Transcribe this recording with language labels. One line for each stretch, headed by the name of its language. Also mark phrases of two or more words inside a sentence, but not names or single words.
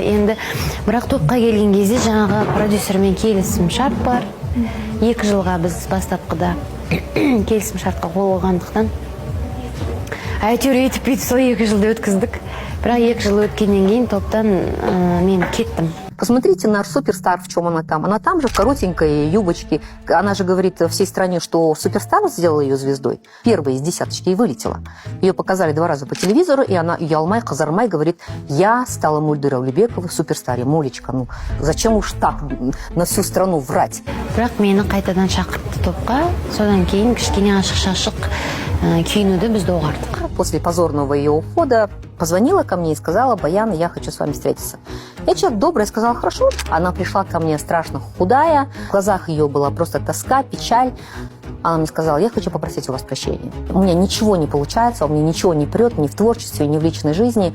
Kazakh: Енді бірақ топқа келген кезде жаңағы продюсермен келісім шарт бар. 2 жылға біз бастапқыда келісім шартқа қол қойғандықтан әйтеуір етіп бүйтіп сол 2 жылды өткіздік. бірақ 2 жыл өткеннен кейін топтан мен кеттім.
Russian: Посмотрите наш суперстар, в чем она там. Она там же в коротенькой юбочке. Она же говорит всей стране, что суперстар сделал ее звездой. Первая из десяточки и вылетела. Ее показали 2 раза по телевизору, и она, Ялмай, Казармай, говорит, я стала Мульдыр Аулибекова в суперстаре. Молечка, ну зачем уж так на всю страну врать?
Kazakh: Бірақ мені қайтадан шақыртты топқа. Содан кейін кішкене ашық-шашық киінуді біз доғардық.
Russian: После позорного ее ухода позвонила ко мне и сказала: Баян, я хочу с вами встретиться. Я человек добрый, сказала: хорошо. Она пришла ко мне страшно худая, в глазах ее была просто тоска, печаль. Она мне сказала: я хочу попросить у вас прощения. У меня ничего не получается, у меня ничего не прет ни в творчестве, ни в личной жизни.